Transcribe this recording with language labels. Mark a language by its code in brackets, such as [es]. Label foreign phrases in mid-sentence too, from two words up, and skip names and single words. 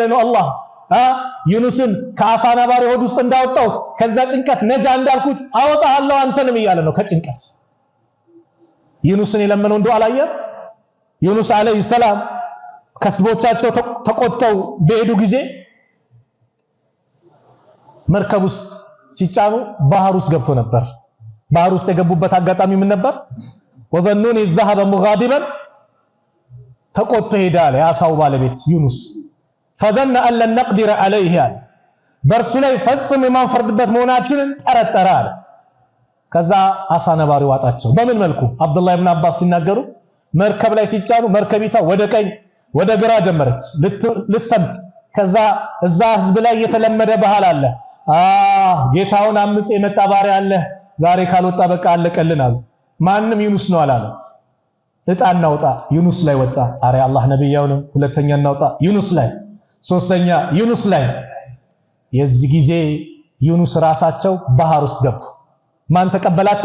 [am] ነው አላህ ዩኑስን ከአሳ ነባሪ ሆድ ውስጥ እንዳወጣሁት ከዛ ጭንቀት ነጃ እንዳልኩት አወጣሃለሁ አንተንም እያለ ነው ከጭንቀት ዩኑስን የለመነው እንደው አላየም ዩኑስ አለይሂ ሰላም ከስቦቻቸው ተቆጥተው በሄዱ ጊዜ መርከብ ውስጥ ሲጫኑ ባህር ውስጥ ገብቶ ነበር። ባህር ውስጥ የገቡበት አጋጣሚ ምን ነበር? ወዘኑኒ [ar] ذهب مغاضبا [am] ተቆጥቶ ሄዳለ ያሳው ባለቤት ዩኑስ [ar] فظن ان لن نقدر عليه [am] በርሱ ላይ ፈጽሞ የማንፈርድበት መሆናችንን ጠረጠረ አለ። ከዛ አሳ ነባሪ ዋጣቸው። በምን መልኩ? አብዱላህ ኢብኑ አባስ ሲናገሩ መርከብ ላይ ሲጫኑ መርከቢቷ ወደ ቀኝ ወደ ግራ ጀመረች ልትሰምጥ። ከዛ እዛ ህዝብ ላይ የተለመደ ባህል አለ። ጌታውን አምጽ የመጣ ባሪያ አለ፣ ዛሬ ካልወጣ በቃ አለቀልን አሉ። ማንም ዩኑስ ነው አላለ። እጣ እናውጣ፣ ዩኑስ ላይ ወጣ። አረ አላህ ነብያው ነው። ሁለተኛ እናውጣ፣ ዩኑስ ላይ፣ ሶስተኛ ዩኑስ ላይ። የዚህ ጊዜ ዩኑስ ራሳቸው ባህር ውስጥ ገቡ። ማን ተቀበላቸው?